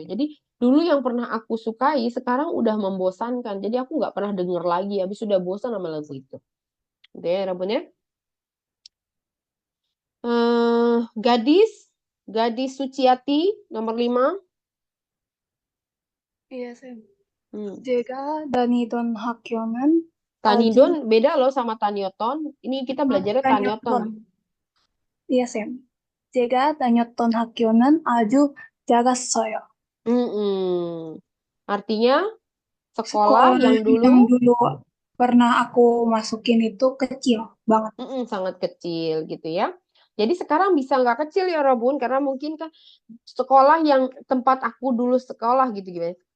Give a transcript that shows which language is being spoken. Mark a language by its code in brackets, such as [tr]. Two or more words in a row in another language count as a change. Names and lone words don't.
[id] Jadi dulu yang pernah aku sukai sekarang udah membosankan. Jadi aku nggak pernah denger lagi. Habis sudah bosan sama lagu itu. Gitu ya, Rabun ya. Gadis, Gadis Suciati nomor 5. Iya, saya. Hmm. [ko] 제가 다니던 학교는 [id] Tanidon beda loh sama Tanyoton. Ini kita belajarnya Tanyoton. Iya, Sam. [ko] 제가 다녔던 학교는 아주 작았어요. [id] Artinya sekolah yang dulu pernah aku masukin itu kecil banget. sangat kecil gitu ya. Jadi sekarang bisa nggak kecil ya Robun karena mungkin kan sekolah yang tempat aku dulu sekolah gitu gimana?